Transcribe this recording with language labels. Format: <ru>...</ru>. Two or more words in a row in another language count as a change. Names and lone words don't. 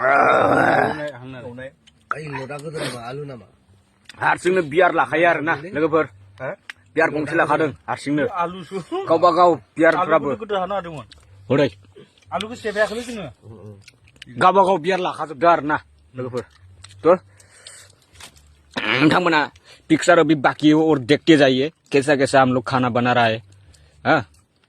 <brx>हारसिंनो बियार लाखायो आरो ना लोगोफोर बियार गंसे लाखादों हारसिंनो गावबा गाव बियारफ्राबो हरै आलुखौ सेबायाखैलै जोङो गावबा गाव बियार लाखाजोबदों आरो ना लोगोफोर थ' नोंथांमोना</brx> <hi>पिक्चर अभी बाकी है और देखते जाइए कैसा कैसा हम लोग खाना बना रहा है हाँ</hi>